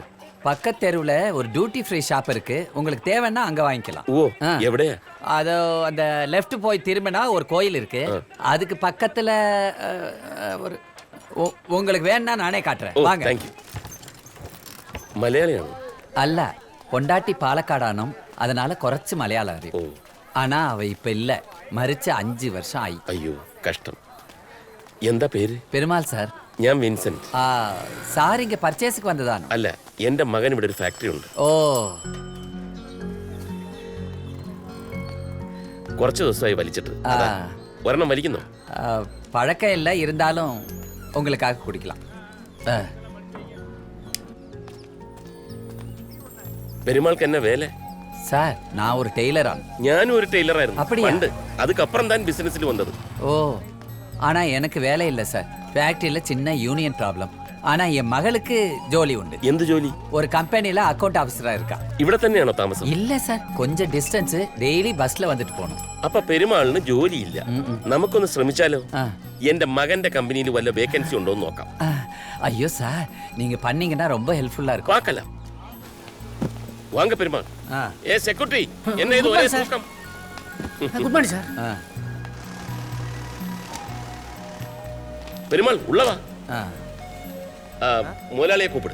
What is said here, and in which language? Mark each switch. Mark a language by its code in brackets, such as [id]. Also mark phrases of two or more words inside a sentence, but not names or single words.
[ta] பக்கத்து தெருவில் ஒரு [en] duty free shop [ta] இருக்கு, உங்களுக்கு தேவைன்னா அங்க வாங்கிக்கலாம். [ml] ஓ, எവിടെയാ? [ta] அதோ அந்த லெஃப்ட் போய் திரும்பினா ஒரு கோயில் இருக்கு, அதுக்கு பக்கத்துல ஒரு உங்களுக்கு வேணா நானே காட்டுறேன், வாங்க. [en] thank you. [ml] மலையாளியாണോ? [ta] அல்ல, பொண்டாட்டி பாலக்காடானும், அதனால [ml] കുറച്ച് മലയാളം അറിയും. [ta] ஆனா அவ இப்ப இல்ல, மரிச்சு 5 வருஷம் ஆயி. [ml] അയ്യോ കഷ്ടം. എന്താ പേര്? പെരുമാൾ സാർ. ഞാൻ വിൻസെന്റ്. സാർ ഇങ്ങ പർച്ചേസിക്ക് വന്നതാണ്? അല്ല, എന്റെ മകൻ ഇവിടെ ഒരു ഫാക്ടറി ഉണ്ട്. ഓ, കുറച്ച് ദിവസമായി വലിച്ചിട്ട്. ഒരെണ്ണം വലിക്കുന്നോ? [ta] பழக்கம் இல்லை, இருந்தாலும் உங்களுக்காக குடிக்கலாம். [ml] പെരുമാൾക്ക് എന്നെ വേല? [ta] சார், நான் ஒரு டெய்லரான். [ml] ഞാനും ഒരു ടൈലറായിരുന്നു. [ta] அப்படியா? പണ്ട്. அதுக்கப்புறம் தான் பிசினஸ்ல வந்தது. ஓ, ஆனா எனக்கு வேலை இல்லை சார். ஃபேக்டரியில சின்ன [en] union problem. [ta] ஆனா என் மகளுக்கு ஜோலி உண்டு. [ml] എന്ത് ജോലി? [ta] ஒரு கம்பெனில அக்கவுண்ட் ஆஃபீஸரா இருக்கா. [ml] ഇവിടെ തന്നെയാണോ താമസം? [ta] இல்ல சார், கொஞ்சம் டிஸ்டன்ஸ், டெய்லி பஸ்ல வந்துட்டு போகணும். [ml] അപ്പൊ പെരുമാളിന് ജോലിയില്ല. നമുക്കൊന്ന് ശ്രമിച്ചാലോ? [ta] ஆ. [ml] എന്റെ മകന്റെ കമ്പനിയിൽ വല്ല വേക്കൻസി ഉണ്ടോ എന്ന് നോക്കാം. [ta] ஐயோ சார், நீங்க பண்ணீங்கன்னா ரொம்ப ஹெல்ப்ஃபுல்லா இருக்கும். பார்க்கலாம். வாங்க பெருமாள். ஏ செக்யூரிட்டி, என்ன இது ஒரே தூக்கம்? [en] good morning sir. [ta] பெருமாள் உள்ள வா. முதலாளியை கூப்பிடு.